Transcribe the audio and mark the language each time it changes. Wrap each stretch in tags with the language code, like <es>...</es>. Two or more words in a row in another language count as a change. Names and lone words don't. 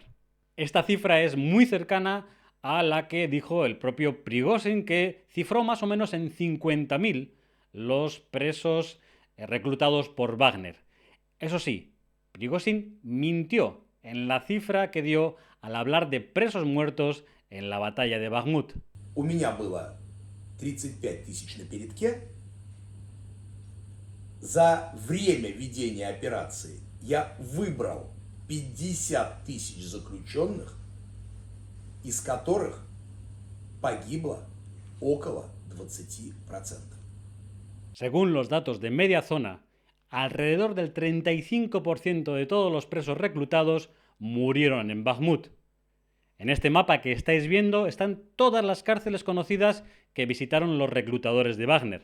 <es>Esta cifra es muy cercana a la que dijo el propio Prigozhin, que cifró más o menos en 50.000 los presos reclutados por Wagner. Eso sí, Prigozhin mintió en la cifra que dio al hablar de presos muertos en la batalla de Bakhmut.</es> <ru>У меня было 35 тысяч на передке. За время ведения операции я выбрал 50 тысяч заключенных, из которых погибло около 20%.</ru> <es>Según los datos de Media Zona, alrededor del 35% de todos los presos reclutados murieron en Bakhmut. En este mapa que estáis viendo están todas las cárceles conocidas que visitaron los reclutadores de Wagner.</es>